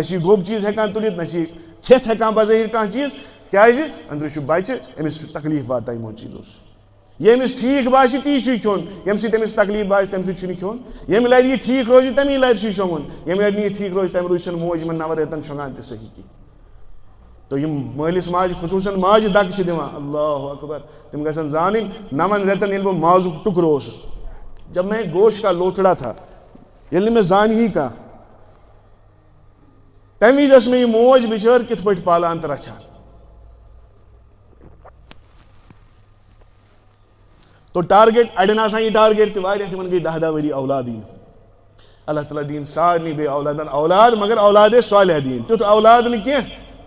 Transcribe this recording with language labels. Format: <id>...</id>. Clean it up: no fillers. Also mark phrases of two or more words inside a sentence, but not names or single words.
<ks>چھِ یہِ گوٚب چیٖز ہٮ۪کان تُلِتھ نہ چھِ یہِ کھٮ۪تھ ہٮ۪کان بظٲہِر کانٛہہ چیٖز کیٛازِ أنٛدرٕ چھُ بچہِ أمِس چھُ تکلیٖف واتان یِمو چیٖزو سۭتۍ یہِ أمِس ٹھیٖک باسہِ تی چھُ یہِ کھیوٚن ییٚمہِ سۭتۍ أمِس تکلیٖف باسہِ تَمہِ سۭتۍ چھُنہٕ کھیوٚن ییٚمہِ لٹہِ یہِ ٹھیٖک روزِ تَمی لٹہِ چھُ یہِ شۄنٛگُن ییٚمہِ لٹہِ نہٕ یہِ ٹھیٖک روزِ تَمہِ روزِ چھَنہٕ موج یِمن 9 رٮ۪تن شۄنٛگان تہِ صحیح کِہیٖنۍ تو یم مٲلِس ماجہِ خصوٗصن ماجہِ دَکہٕ چھِ دِوان</ks> <ar>اللہ اکبر</ar> <ks>تِم گژھن زانٕنۍ 9 رٮ۪تن ییٚلہِ بہٕ مازُک ٹُکرٕ اوسُس</ks> <ur>جب میں گوشت کا لوتھڑا تھا</ur> <ks>ییٚلہِ نہٕ مےٚ زانہِ ہی کانٛہہ تَمہِ وِزِ ٲس مےٚ یہِ موج بِچٲر کِتھ پٲٹھۍ پالان تہٕ رچھان تو ٹارگیٹ اڑین آسان یہ ٹارگیٹ تہِ واریاہ تِمن گٔے 10 ؤری اولاد یِنۍ اللہ تعالیٰ دِیِن سارنٕے بیٚیہِ اولادن اولاد مگر اولادے صالح دِیِن تیُتھ اولاد نہٕ کینٛہہ</ks>